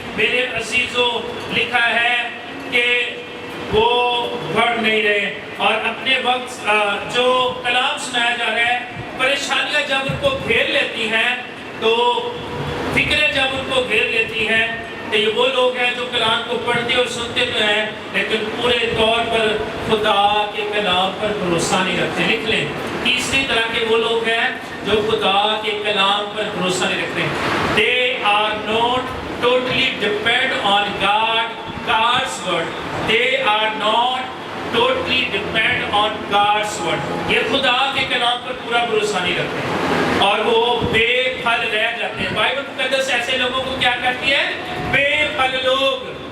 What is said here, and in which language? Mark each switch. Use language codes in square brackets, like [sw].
[ur] میرے عزیزوں, لکھا ہے کہ وہ بڑھ نہیں رہے, اور اپنے وقت جو کلام سنایا جا رہا ہے, پریشانیاں جب ان کو گھیر لیتی ہیں, تو فکریں جب ان کو گھیر لیتی ہیں, تو یہ وہ لوگ ہیں جو کلام کو پڑھتے اور سنتے تو ہیں, لیکن پورے طور پر خدا کے کلام پر بھروسہ نہیں رکھتے. لکھ لیں, تیسری طرح کے وہ لوگ ہیں جو خدا کے کلام پر بھروسہ نہیں رکھتے. [en] They are not totally depend on God's word. They are not totally depend on God's word. [ur] یہ خدا کے کلام پر پورا بھروسہ نہیں رکھتے, اور وہ بے پھل رہ جاتے ہیں. بائبل مقدس ایسے لوگوں کو کیا کہتی ہے؟ بے پھل لوگ.